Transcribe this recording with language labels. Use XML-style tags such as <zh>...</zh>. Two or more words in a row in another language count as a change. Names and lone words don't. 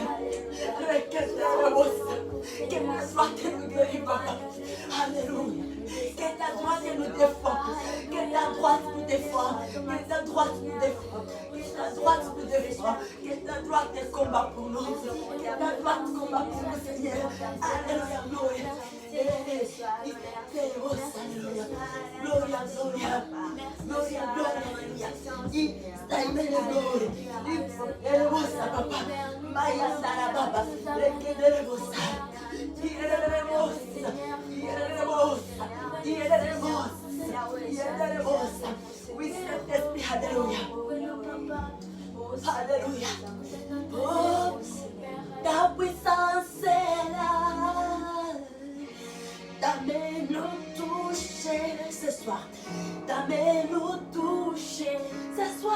<fr>Que ta droite nous guérit, papa. Alléluia. Que ta droite nous défend, que ta droite nous défend, que ta droite nous défend, que ta droite nous défend, que ta droite est combat pour nous, que ta droite combat pour nous, Seigneur. Alléluia, gloria. Alléluia, gloria, gloria, gloria, gloria, alléluia.</fr> <it>Stai bene,</it> <fr>gloria. Eremosa, papa. Maya sara, papa. Rekeneremosa. Iereremosa. Iereremosa. Iereremosa. Oui, Saint-Esprit, alléluia. Alléluia. Oh, ta puissance est là. Ta main nous touche ce soir. Ta main nous touche ce soir.</fr>